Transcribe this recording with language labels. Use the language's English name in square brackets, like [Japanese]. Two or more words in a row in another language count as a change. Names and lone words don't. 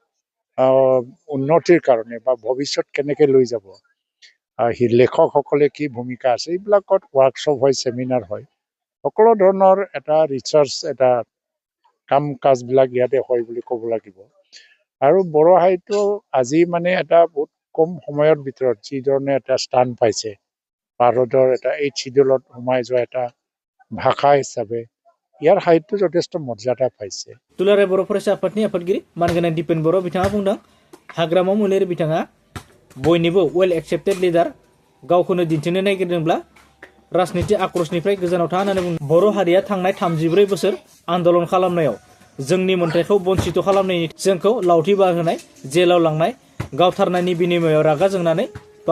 [Assamese] উন্নতিৰ কাৰণে বা ভৱিষ্যত কেনেকৈ লৈ যাব লেখকসকলে কি ভূমিকা আছে এইবিলাকত ৱৰ্কশ্বপ হয় সেমিনাৰ হয় সকলো ধৰণৰ এটা ৰিচাৰ্চ এটা কাম কাজবিলাক ইয়াতে হয় বুলি ক'ব লাগিব আৰু বড় সাহিত্য আজি মানে এটা বহুত কম সময়ৰ ভিতৰত যিধৰণে এটা স্থান পাইছে ভাৰতৰ এটা এই চিডিউলত সোমাই যোৱা এটা ভাষা হিচাপে ইয়াৰ সাহিত্য যথেষ্ট মৰ্যাদা পাইছে [Bodo] दुलाराय बर' फरायसा आफादनि आफादगिरि मानगोनां दिपेन बर' बिथाङा बुंदों हाग्रामा महिलारि बिथाङा बयनिबो [English] well accepted leader [Bodo] गावखौनो दिन्थिनो नागिरदोंब्ला राजनीति आक्रोशनिफ्राय गोजानाव था होननानै बुंदों बर' हारिया थांनाय 34 बोसोर आन्दोलन खालामनायाव जोंनि मोन्थाइखौ बन्सित खालामनायनि जोंखौ लावथि बारहोनाय जेलाव लांनाय गावथारनायनि बिनिमयाव रागा जोंनानै बा